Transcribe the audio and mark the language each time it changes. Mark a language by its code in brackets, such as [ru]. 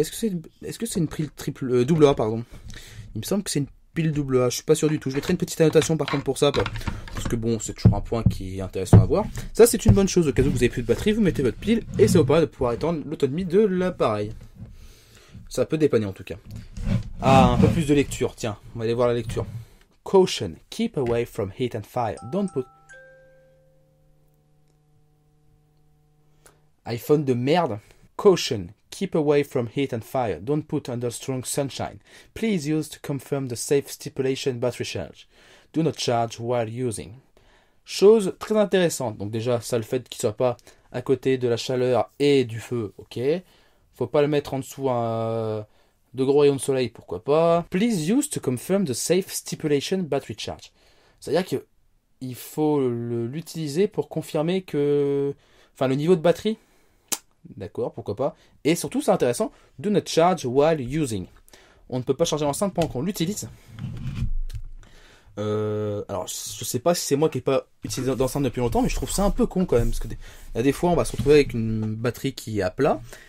[fr] Est-ce que c'est une pile double A, pardon. Il me semble que c'est une pile double A, je suis pas sûr du tout. Je mettrai une petite annotation par contre pour ça, parce que bon, c'est toujours un point qui est intéressant à voir. Ça, c'est une bonne chose. Au cas où vous avez plus de batterie, vous mettez votre pile et ça vous permet de pouvoir étendre l'autonomie de l'appareil. Ça peut dépanner en tout cas. Ah, un peu plus de lecture. Tiens, on va aller voir la lecture. [en] Caution, keep away from heat and fire. Don't put... [fr] iPhone de merde. [en] Caution, keep away from heat and fire. Don't put under strong sunshine. Please use to confirm the safe stipulation battery charge. Do not charge while using. [fr] Chose très intéressante. Donc déjà, ça, le fait qu'il soit pas à côté de la chaleur et du feu, ok. Faut pas le mettre en dessous de gros rayons de soleil, pourquoi pas. [en] Please use to confirm the safe stipulation battery charge. [fr] C'est-à-dire que il faut l'utiliser pour confirmer que... Enfin, le niveau de batterie... D'accord, pourquoi pas. Et surtout, c'est intéressant, [en] do not charge while using. [fr] On ne peut pas charger l'enceinte pendant qu'on l'utilise. Alors, je sais pas si c'est moi qui n'ai pas utilisé d'enceinte depuis longtemps, mais je trouve ça un peu con quand même. Parce que il y a des fois, on va se retrouver avec une batterie qui est à plat.